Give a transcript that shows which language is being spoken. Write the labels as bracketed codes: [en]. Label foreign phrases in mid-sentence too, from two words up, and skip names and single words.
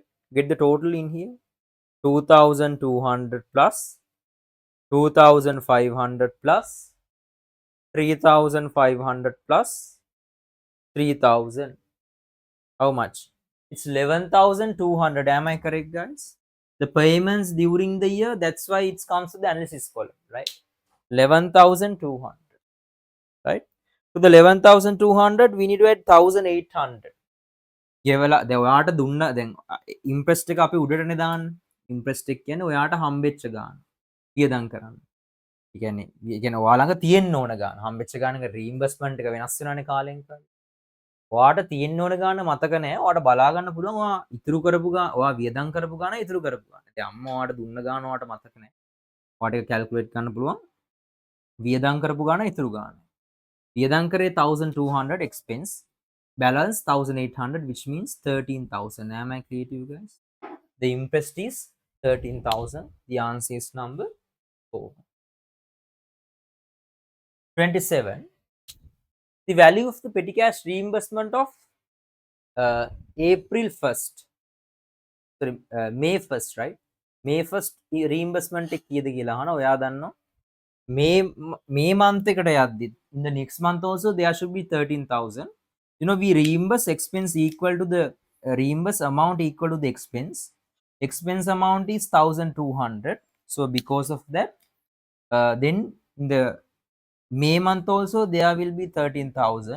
[en] Get the total in here. 2200 plus 2500 plus 3500 plus 3000. How much? It's 11,200. Am I correct, guys? The payments during the year, that's why it comes to the analysis column, right? 11,200, right? To the 11,200, we need to add 1,800. [si] ගෙවලා දැන් ඔයාට දුන්න දැන් ඉම්ප්‍රෙස්ට් එක අපි උඩටනේ දාන්නේ. ඉම්ප්‍රෙස්ඩ් එක කියන්නේ ඔයාට හම්බෙච්ච ගාන. වියදම් කරන්න. ඒ කියන්නේ ඔයා ළඟ තියෙන්න ඕන ගාන. හම්බෙච්ච ගානක රීම්බර්ස්මන්ට් එක වෙනස් වෙනවනේ කාලෙන් කාලෙට. ඔයාට තියෙන්න ඕන ගාන මතක නැහැ. ඔයාට බලා ගන්න පුළුවන් ඔයා ඉතුරු කරපු ගාන, ඔයා වියදම් කරපු ගාන ඉතුරු කරපු ගාන. ඉතින් අම්මා ඔයාට දුන්න ගාන ඔයාට මතක නැහැ. ඔයාට ඒක කැල්කියුලේට් කරන්න පුළුවන්. වියදම් කරපු ගාන ඉතුරු ගාන. වියදම් කරේ [en] 1200 expense. Balance 1800, which means 13,000. Am I clear to you guys? The interest is 13,000. The answer is number 4. 27. The value of the petty cash reimbursement of April 1st. Sorry, May 1st, right? May 1st reimbursement [si] එක කීයද කියලා අහනවා. ඔයා දන්නවා? [en] May month [si] එකට යද්දි [en] in the next month also there should be 13,000. You know, we reimburse expense equal to the reimburse amount equal to the expense. Expense amount is 1,200. So because of that, then in the May month also there will be 13,000.